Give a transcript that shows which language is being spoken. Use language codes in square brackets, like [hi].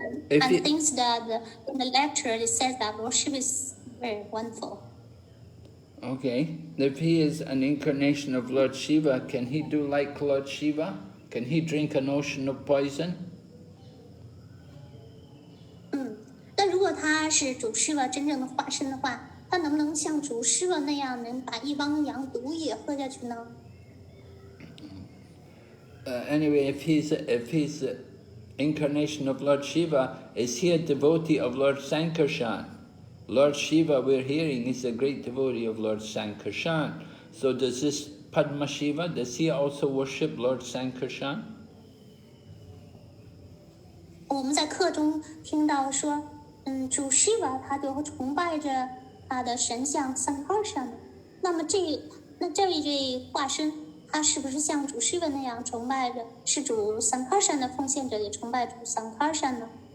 [en] and thinks that in the lecture it says that Lord Shiva is very wonderful. Okay, if he is an incarnation of Lord Shiva, can he do like Lord Shiva? Can he drink an ocean of poison? [zh] 那如果他是主 Shiva 真正的化身的话，他能不能像主 Shiva 那样，能把一汪洋毒液喝下去呢？ [en] Anyway, if he's the incarnation of Lord Shiva, is he a devotee of Lord Sankarshan? Lord Shiva, we're hearing, is a great devotee of Lord Sankarshan. So does this Padma Shiva, does he also worship Lord Sankarshan? [zh] 我们在课中听到说，主 Shiva 他就崇拜着他的神像 Sankarshan。那么这位化身，他是不是像主 Shiva 那样崇拜着是主 Sankarshan 的奉献者，也崇拜主 Sankarshan 呢？